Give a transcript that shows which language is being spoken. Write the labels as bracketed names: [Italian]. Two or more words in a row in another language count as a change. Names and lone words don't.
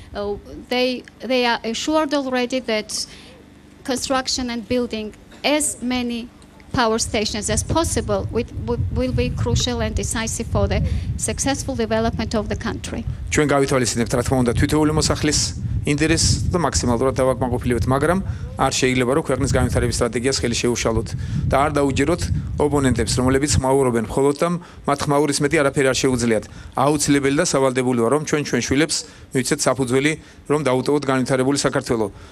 [English] they are assured already that construction and building as many power stations as possible will be crucial and decisive for the successful development of the country. [Georgian] ჩვენ გავითვალისწინებთ რა თქმა უნდა თითოეული მოსახლის ინტერესს და მაქსიმალურად დავაკმაყოფილებთ, მაგრამ არ შეიძლება რომ ქვეყნის განვითარების სტრატეგიას ხელი შეუშალოთ და არ დაუჯეროთ ოპონენტებს, რომლებიც ხმაურობენ მხოლოდ და მათ ხმაურის მეტი არაფერი არ შეუძლიათ. აუცილებელი და სავალდებულოა რომ ჩვენ შვილებს მივიცეთ საფუძველი, რომ დაუტოვოთ განვითარებული საქართველო.